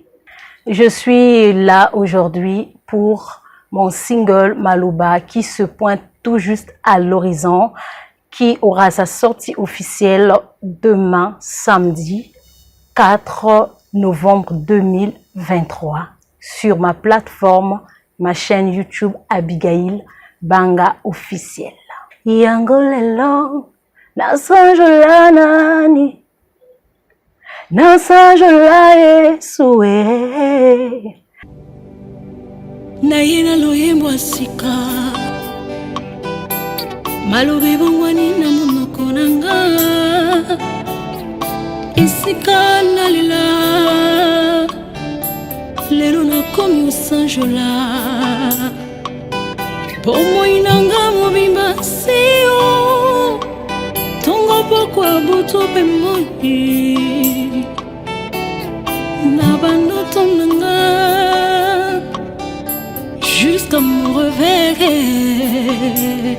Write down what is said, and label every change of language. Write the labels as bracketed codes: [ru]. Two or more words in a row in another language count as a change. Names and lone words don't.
[fr] Je suis là aujourd'hui pour mon single Malouba qui se pointe tout juste à l'horizon, qui aura sa sortie officielle demain, samedi 4 novembre 2023, sur ma plateforme, ma chaîne YouTube Abigail Banga officielle. [ln] Yangolelo, nasanjola nani, nasanjola esue. Naina loyembo asika. Malobe bongwani na monoko nanga esika nalela lelo nakomi osanjola bomoi nanga mobimba sio tongo pokwa butu mpe moi na bandoto nanga [fr] jusqu'à mon réveil.